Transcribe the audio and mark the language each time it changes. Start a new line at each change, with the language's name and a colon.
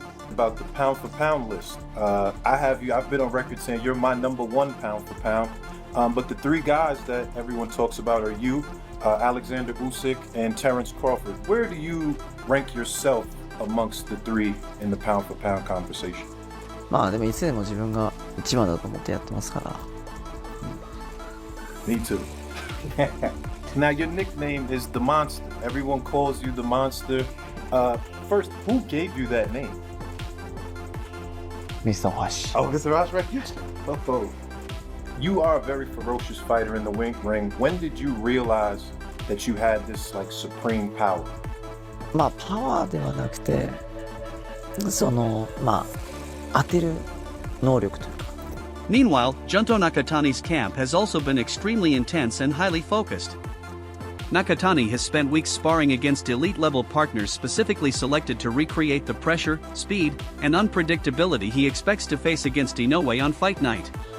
English: About the pound-for-pound list, I've been on record saying you're my #1 pound-for-pound, but the three guys that everyone talks about are you, Alexander Usyk, and Terence Crawford. Where do you rank yourself amongst the three in the pound-for-pound conversation?
Japanese: まあでもいつでも自分が一番だと思ってやってますから。
English: Me too. Now, your nickname is the Monster. Everyone calls you the Monster. First, who gave you that name? Mr. Wash. Oh, Mr. Ross, right here. Oh, you are a very ferocious fighter in the ring. When did you realize that you had this like supreme power?
Japanese: まあパワーではなくて、そのまあ当てる能力というか。
English: Meanwhile, Junto Nakatani's camp has also been extremely intense and highly focused. Nakatani has spent weeks sparring against elite-level partners specifically selected to recreate the pressure, speed, and unpredictability he expects to face against Inoue on fight night.